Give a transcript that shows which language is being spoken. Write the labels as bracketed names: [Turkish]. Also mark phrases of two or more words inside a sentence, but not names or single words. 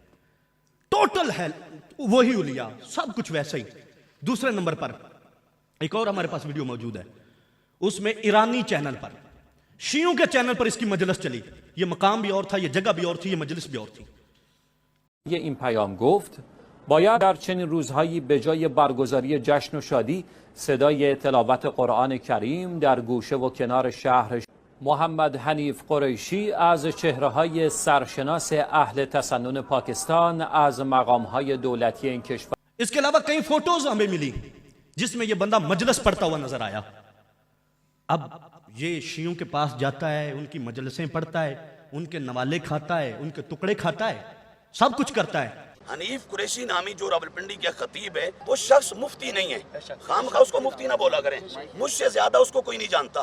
[Urdu] ٹوٹل ہے وہی اولیاء، سب کچھ ویسے ہی۔ دوسرے نمبر پر ایک اور ہمارے پاس ویڈیو موجود ہے، اس میں ایرانی چینل پر، شیعوں کے چینل پر اس کی مجلس چلی۔ یہ مقام بھی اور تھا، یہ جگہ بھی اور تھی، یہ مجلس بھی اور تھی۔ [Persian] یہ این پیام گفت باید در چنین روزهایی به جای برگزاری جشن و شادی صدای تلاوت قرآن کریم در گوشه و کنار شهر. محمد حنیف قریشی از چهره‌های سرشناس اهل تسنن پاکستان از مقام‌های دولتی این کشور. [Urdu] اس کے علاوہ کئی فوٹوز ہمیں ملی جس میں یہ بندہ مجلس پڑھتا ہوا نظر آیا. اب یہ شیعوں کے پاس جاتا ہے، ان کی مجلسیں پڑھتا ہے، ان کے نوالے کھاتا ہے، ان کے ٹکڑے کھاتا ہے، سب کچھ کرتا ہے. حنیف قریشی نامی جو راولپنڈی کے خطیب ہے وہ شخص مفتی نہیں ہے، خام خواہ اس کو مفتی نہ بولا کریں، مجھ سے زیادہ اس کو کوئی نہیں جانتا.